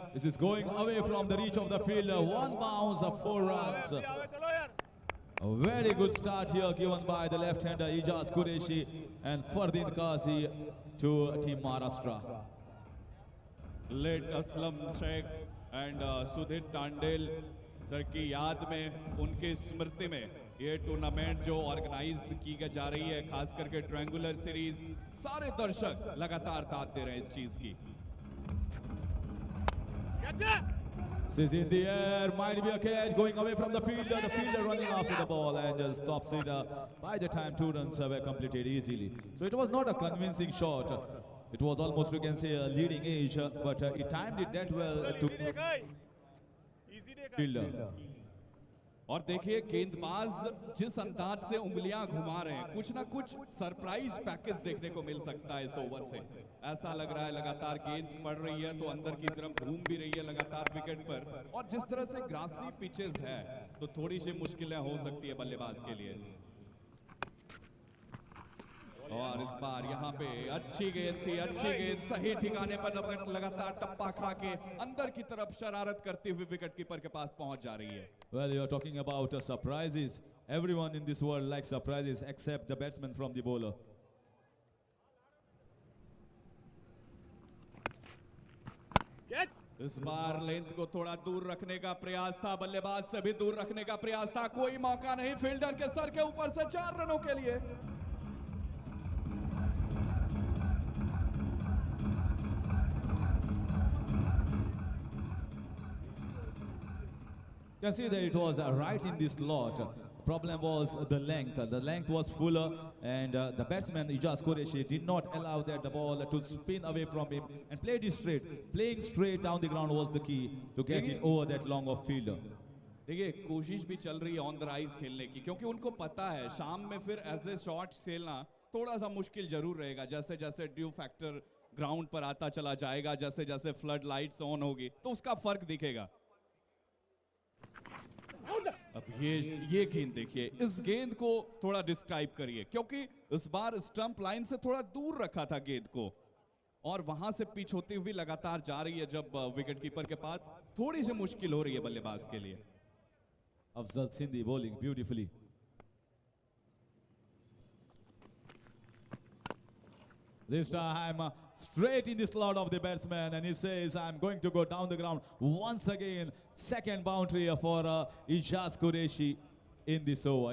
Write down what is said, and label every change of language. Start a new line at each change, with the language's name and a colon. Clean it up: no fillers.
English: This is going away from the reach of the fielder. 1 bounce of 4 runs. A very good start here given by the left-hander Ijaz Qureshi and Fardin Qazi to Team Maharashtra.
Hindi: Late Aslam Sheikh and Sudhir टांडेल sir की याद में, उनकी स्मृति में ये tournament जो organise की जा रही है, खास करके ट्रायंगुलर सीरीज, सारे दर्शक लगातार दाद दे रहे हैं इस चीज की।
English: This is in the air, might be a catch going away from the fielder running after the ball and just stops it. By the time 2 runs were completed easily. So it was not a convincing shot. It was almost, you can say, a leading edge, but he timed it that well to fielder.
Hindi: और देखिए गेंदबाज जिस अंदाज से उंगलियां घुमा रहे हैं, कुछ ना कुछ सरप्राइज पैकेज देखने को मिल सकता है इस ओवर से। ऐसा लग रहा है लगातार गेंद पड़ रही है तो अंदर की तरफ घूम भी रही है लगातार विकेट पर, और जिस तरह से ग्रासी पिचेस है तो थोड़ी सी मुश्किलें हो सकती है बल्लेबाज के लिए। और इस बार यहाँ पे अच्छी गेंद थी, अच्छी गेंद सही ठिकाने पर लगातार टप्पा खा के अंदर की तरफ शरारत करती हुई विकेट कीपर के पास पहुंच जा रही है.
English: Well, you are talking about surprises. Everyone in this world likes surprises except the batsman from the bowler.
Hindi: इस बार लेंथ को थोड़ा दूर रखने का प्रयास था, बल्लेबाज से भी दूर रखने का प्रयास था, कोई मौका नहीं. फील्डर के सर के ऊपर से 4 रनों के लिए.
English: You can see that it was right in this slot. Problem was the length. The length was fuller, and the batsman Ijaz Qureshi did not allow that the ball to spin away from him and played it straight. Playing straight down the ground was the key to get it over that long of fielder.
Hindi: देखिए कोशिश भी चल रही है on the rise खेलने की, क्योंकि उनको पता है शाम में फिर ऐसे शॉट खेलना थोड़ा सा मुश्किल जरूर रहेगा. जैसे जैसे ड्यू फैक्टर ग्राउंड पर आता चला जाएगा, जैसे जैसे फ्लड लाइट्स ऑन होगी तो उसका फर्क दिखेगा. अब ये गेंद देखिए, इस गेंद को थोड़ा डिस्क्राइब करिए, क्योंकि इस बार स्टंप लाइन से थोड़ा दूर रखा था गेंद को और वहां से पिच होती हुई लगातार जा रही है. जब विकेट कीपर के पास थोड़ी सी मुश्किल हो रही है बल्लेबाज के लिए.
English: Afzal Sindhi bowling beautifully. This time straight in the slot of the batsman, and he says, I'm going to go down the ground once again. Second boundary for Ijaz Qureshi in this over.